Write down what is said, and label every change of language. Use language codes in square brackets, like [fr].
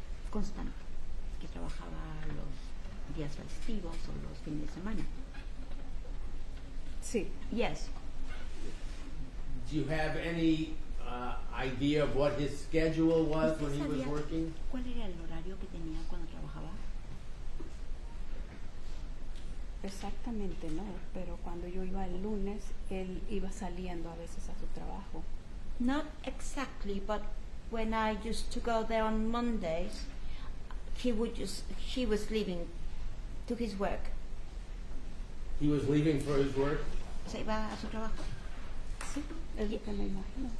[es] Constante, que trabajaba los días festivos o los fines de semana. Sí. [en] Yes. Do you have any idea of what his schedule was when he was [es] ¿Sabía [en] working? [es] cuál era el horario que tenía cuando trabajaba? Exactamente no, pero cuando yo iba el lunes, él iba saliendo a veces a su trabajo. [en] Not exactly, but when I used to go there on Mondays, he was leaving to his work. He was leaving for his work? [es] Se iba a su trabajo. Sí, es lo que me imagino.